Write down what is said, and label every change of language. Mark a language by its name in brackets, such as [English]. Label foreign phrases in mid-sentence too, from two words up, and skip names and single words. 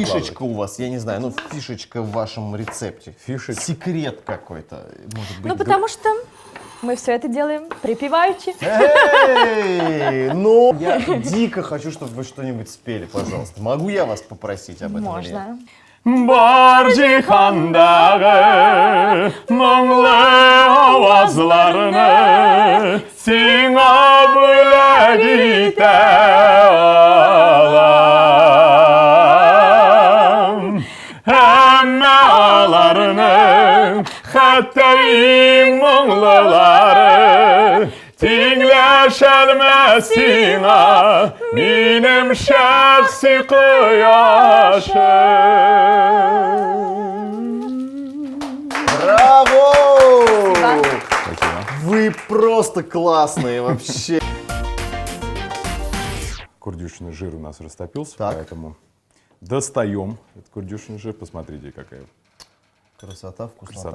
[Russian] фишечка у вас, я не знаю, ну фишечка в вашем рецепте? Фишечка? Секрет какой-то, может быть. Ну, потому что Мы все это делаем припеваючи. Эй! Ну, я дико хочу, чтобы вы что-нибудь спели, пожалуйста. Могу я вас попросить об этом? или нет? Можно. [Tatar] Баржихандағы мұңлы ауазларыны сиңа бөлек ите алам. Әмме аларының хәттәй мұңлылары теңләшәлмәс сиңа минем шәхси кояшым. [Russian] Браво! Спасибо. Вы просто классные вообще. Курдюшный жир у нас растопился, Так. поэтому достаем этот курдюшный жир. Посмотрите, какая Красота, вкуснота.